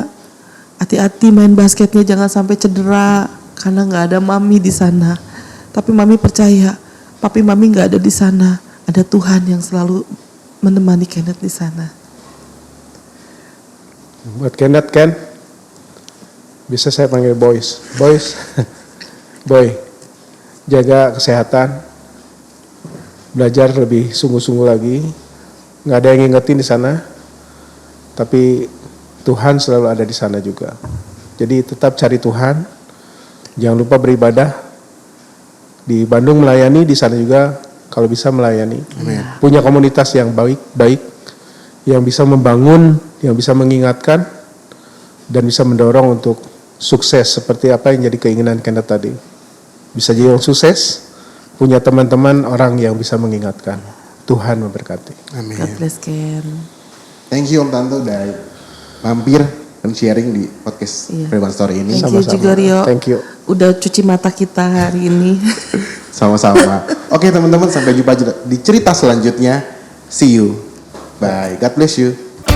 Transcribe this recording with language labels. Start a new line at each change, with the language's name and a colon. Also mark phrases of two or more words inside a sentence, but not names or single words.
Indonesian: Hati-hati main basketnya jangan sampai cedera karena nggak ada mami di sana. Tapi mami percaya, papi mami nggak ada di sana, ada Tuhan yang selalu menemani Kenneth di sana. Buat Kenneth bisa saya panggil
English: boys, boy,
Indonesian: jaga kesehatan, belajar lebih sungguh-sungguh lagi. Nggak ada yang ngingetin di sana, tapi Tuhan selalu ada di sana juga. Jadi tetap cari Tuhan, jangan lupa beribadah. Di Bandung melayani, di sana juga kalau bisa melayani. Amin. Punya komunitas yang baik, yang bisa membangun, yang bisa mengingatkan, dan bisa mendorong untuk sukses seperti apa yang jadi keinginan Kenneth tadi. Bisa jadi orang sukses, punya teman-teman orang yang bisa mengingatkan. Tuhan memberkati. Amin.
English: God bless Ken. Thank you
Indonesian: Om Tanto udah mampir dan sharing di podcast Iya. Everyone Story ini.
English: Thank you
Indonesian: Sama-sama. juga Rio.
English: Thank you.
Indonesian: Udah cuci mata kita hari ini. Sama-sama. Oke teman-teman, sampai jumpa di cerita selanjutnya.
English: See you. Bye. God bless you.